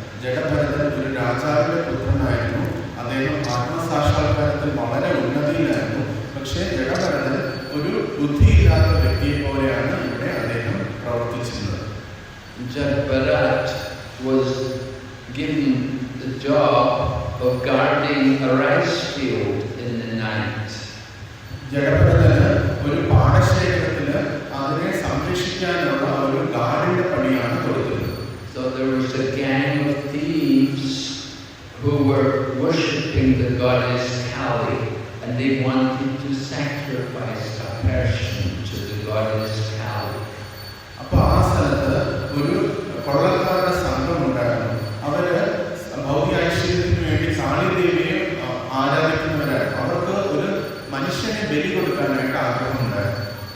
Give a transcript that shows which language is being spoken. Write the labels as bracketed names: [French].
[Malayalam] ജഡഭരതൻ ഒരു രാജാവിന്റെ പുത്രനായിരുന്നു. അദ്ദേഹം ആത്മസാക്ഷാത്കാരത്തിൽ വളരെ ഉന്നതിയിലായിരുന്നു. പക്ഷേ ജഡഭരതൻ ഒരു ബുദ്ധിയില്ലാത്ത വ്യക്തിയെ പോലെയാണ് ഇവിടെ അദ്ദേഹം പ്രവർത്തിച്ചിരുന്നത്. [English] Jadbharat was given the job of guarding a rice field in the night. [Malayalam] ജഡഭരതന് ഒരു പാടശേഖരത്തിന് അതിനെ സംരക്ഷിക്കാനുള്ള ഒരു ഗാർഡിന്റെ പണിയാണ് കൊടുത്തത്. [English] So there was a gang of thieves who were worshipping the goddess Kali, and they wanted to sacrifice a person to the goddess Kali. [Malayalam] അപ്പോൾ ആ സ്ഥലത്ത് ഒരു കൊള്ളക്കാരുടെ സംഘം ഉണ്ടായിരുന്നു. അവര് ഭൗതിക ഐശ്വര്യത്തിന് വേണ്ടി കാളിദേവിയെ ആരാധിക്കുന്നവരായിരുന്നു. അവർക്ക് ഒരു മനുഷ്യനെ ബലി കൊടുക്കാനായിട്ട് ആഗ്രഹമുണ്ടായിരുന്നു.